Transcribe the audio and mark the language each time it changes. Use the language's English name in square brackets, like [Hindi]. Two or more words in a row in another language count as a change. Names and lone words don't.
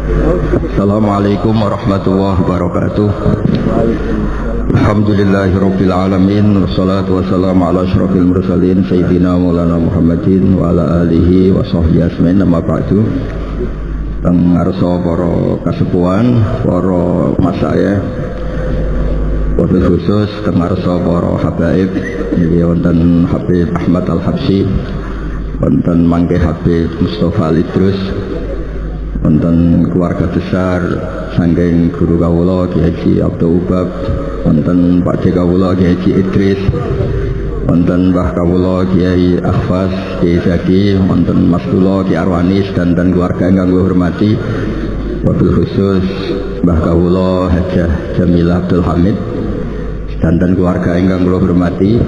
[Arabic] السلام عليكم ورحمة الله وبركاته. الحمد لله رب العالمين والصلاة والسلام على أشرف المرسلين سيدنا مولانا محمد وعلى آله وصحبه أجمعين. أما بعد. [Javanese] Teng ngarsa para kasepuhan, para masayikh, [Arabic] وبالخصوص [Javanese] teng ngarsa para habaib, niki wonten Habib Ahmad Al-Habsyi, wonten mangke Habib Mustafa Al-Idrus, wonten [Indonesian] keluarga besar [Javanese] saking guru kawula Ki Haji Abdul Ubab, wonten Pak C kawula Ki Haji Idris, wonten Mbah kawula Kiai Akhfas Kiai Zaki, wonten Mas kula Ki Arwanis [Indonesian] dan keluarga [Javanese] ingkang kula hormati, [Arabic] وبالخصوص [Javanese] Mbah kawula Hajah Jamilah Abdul Hamid [Indonesian] dan keluarga [Javanese] ingkang kula hormati.